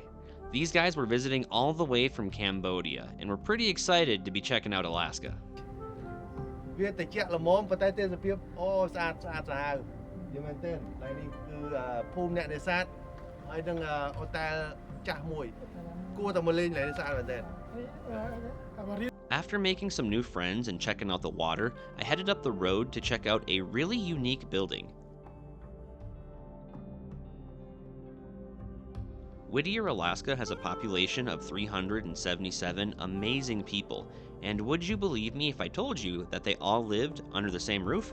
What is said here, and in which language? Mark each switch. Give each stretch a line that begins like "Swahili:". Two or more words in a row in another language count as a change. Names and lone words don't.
English: These guys were visiting all the way from Cambodia and were pretty excited to be checking out Alaska.
Khmer: វាតិចល្មមប៉ុន្តែទេសភាពអូស្អាតស្អាតសាហាវយល់មែនទេហើយនេះគឺភូមិអ្នកនេសាទហើយនឹងអូតែលចាស់មួយគួរតែមកលេងនេសាទមែនទេ
English: After making some new friends and checking out the water, I headed up the road to check out a really unique building. Whittier, Alaska has a population of 377 amazing people, and would you believe me if I told you that they all lived under the same roof?